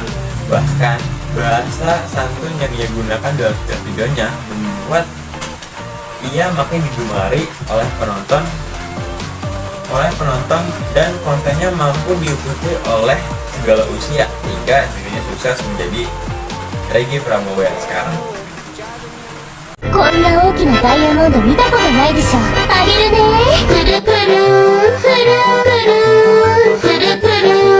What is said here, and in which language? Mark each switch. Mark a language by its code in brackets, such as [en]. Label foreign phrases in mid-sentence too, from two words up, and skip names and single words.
[id] Bahkan bahasa santun yang ia gunakan dalam setiap videonya membuat ia makin digemari oleh penonton dan kontennya mampu diikuti oleh segala usia hingga dirinya sukses menjadi Regi Prabowo yang sekarang. [ja] こんな大きなダイヤモンド見たことないでしょ。あげるね。くるくるくるくるくるくる